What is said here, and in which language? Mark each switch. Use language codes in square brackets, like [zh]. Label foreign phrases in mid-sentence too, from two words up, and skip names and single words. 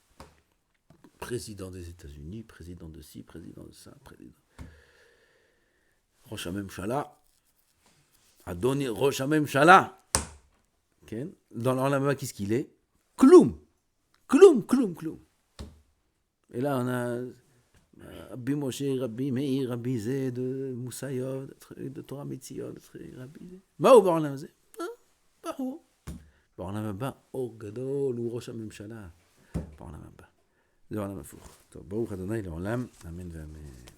[fr] Président des États-Unis, président de ci, président de ça, président. [he] ראש הממשלה, אדוני ראש הממשלה. [fr] Dans l'Olam, qu'est-ce qu'il est? Kloum. Et là, on a Rabbi Moshe, Rabbi Meir, Rabbi Zé, de Moussayod, de Torah Metziot, Rabbi Zé. [he] מה הוא בעולם הזה? Bahou. בעולם הבא, אור גדול, ou ראש הממשלה. בעולם הבא. זה עולם הפוך. טוב, ברוך ה' לעולם, אמן ואמן.